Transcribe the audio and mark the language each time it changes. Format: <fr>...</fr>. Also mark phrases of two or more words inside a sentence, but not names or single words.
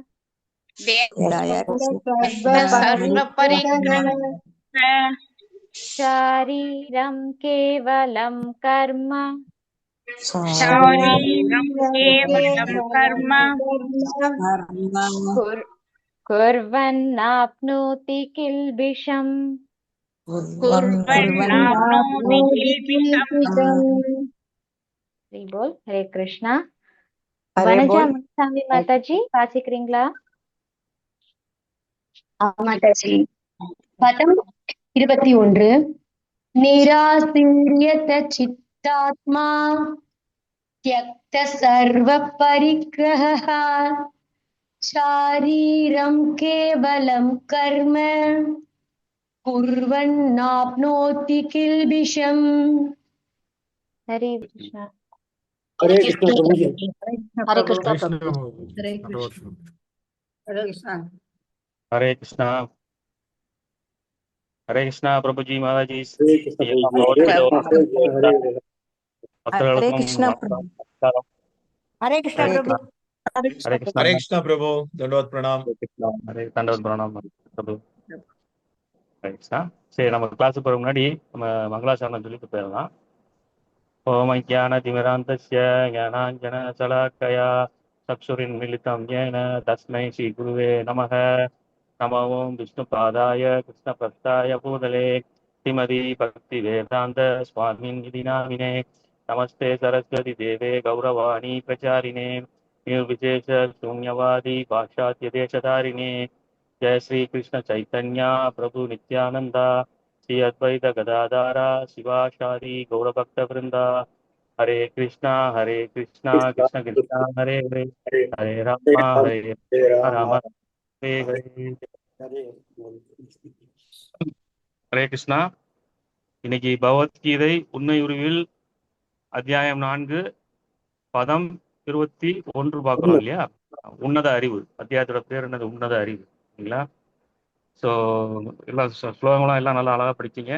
<sa>शारीरं केवलं कर्म कुर्वन्नाप्नोति किल्बिषम्</sa> <hi>बोल। हरे कृष्णा।</hi> <ta>वनजा मुनिसामी माताजी வாசிக்கிறீங்களா? மாதாஜி. பதம் 21.</ta> <sa>निराशीर्यत चित्तात्मा त्यक्त सर्व परिग्रहः शारीरं केवलं कर्म कुर्वन्नाप्नोति किल्बिषम्.</sa> <hi>हरे कृष्णा। हरे कृष्ण प्रभु जी। हरे कृष्ण कृष्ण हरे कृष्ण। हरे कृष्णा। हरे कृष्णा प्रभु जी महाराज जी। हरे कृष्ण प्रभु। हरे कृष्ण प्रभु। हरे कृष्णा प्रभु, दंडवत प्रणाम। हरे दंडवत प्रणाम प्रभु। हरे कृष्णा।</hi> <ta>சரி, நம்ம கிளாஸுக்கு போகிற முன்னாடி நம்ம மங்களாசரணம் சொல்லிட்டு போயிடலாம்.</ta> <sa>ॐ अज्ञानतिमिरान्धस्य ज्ञानाञ्जनशलाकया चक्षुरुन्मीलितं येन तस्मै श्रीगुरवे नमः. नम ॐ विष्णुपादाय कृष्णभक्ताय भूतले श्रीमते भक्तिवेदान्त स्वामिन् इति नामिने. नमस्ते सरस्वती देवे गौरवाणी प्रचारिणे निर्विशेष शून्यवादी पाश्चात्य देशधारिणे. जय श्री कृष्ण चैतन्य प्रभु नित्यानंदा श्री अद्वैत गदाधारा शिवाशादि गौरभक्त वृंदा. हरे कृष्णा कृष्ण कृष्णा हरे हरे हरे राम राम हरे हरे.</sa> <hi>हरे कृष्णा.</hi> <ta>இன்னைக்கு பகவத்கீதை உண்மை உருவில் அத்தியாயம் 4 பதம் 21 பார்க்குறோம் இல்லையா? உன்னத அறிவு. அத்தியாயத்தோட பேர் என்னது? உன்னத அறிவு. சரிங்களா? ஸோ எல்லாம் ஸ்லோகங்களும் எல்லாம் நல்லா அழகாக படிச்சீங்க.</ta>